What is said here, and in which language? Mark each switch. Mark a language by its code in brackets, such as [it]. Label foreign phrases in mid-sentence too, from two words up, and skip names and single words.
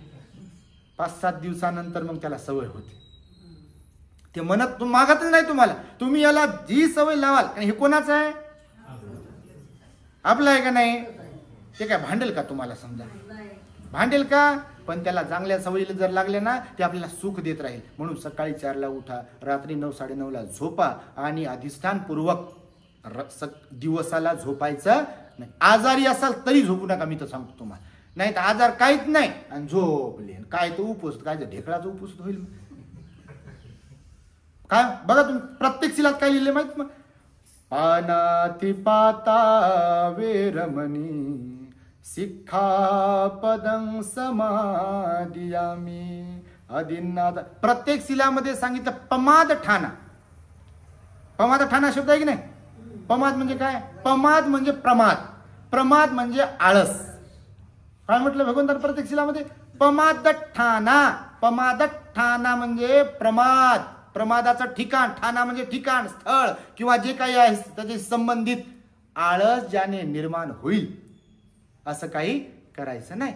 [mr] 5-7 दिवसानंतर मग त्याला सवय होते ते म्हणत मागतच नाही तुम्हाला तुम्ही याला जी सवय लावाल आणि हे कोणाचं आहे आपलं आहे का नाही ते काय भांडेल का तुम्हाला समजा भांडेल का पण त्याला चांगल्या सवयीला जर लागले ना ते आपल्याला सुख देत राहील म्हणून सकाळी 4ला उठा रात्री 9, 9:30ला झोपा आणि अधिष्ठानपूर्वक दिवसाला झोपायचं नाही आजारी असाल तरी झोपू नका मी तर सांगतो तुम्हाला नाही तर आजार काहीच नाही आणि झोपले काय तो उपवास काय ढेकळाचा उपवास होईल काय बघा तुम्ही प्रत्येक शिलात काय लिहिले माहित मग [pi] पानातिपाता वेरमणी सिक्खापदं समादियामि [mr] अदिन्नाद प्रत्येक शिलामध्ये सांगितलं [pi] पमाद ठाणा [mr] शब्द आहे की नाही पमाद म्हणजे काय पमाद म्हणजे प्रमाद म्हणजे आळस काय म्हटलं भगवंतान प्रत्येक शिलामध्ये [pi] पमाद ठाणा [mr] म्हणजे प्रमाद, प्रमादाचं ठिकाण, ठाणा म्हणजे ठिकाण, स्थळ किंवा जे काही आहे त्याचे संबंधित आळस ज्याने निर्माण होईल असं काही करायचं नाही.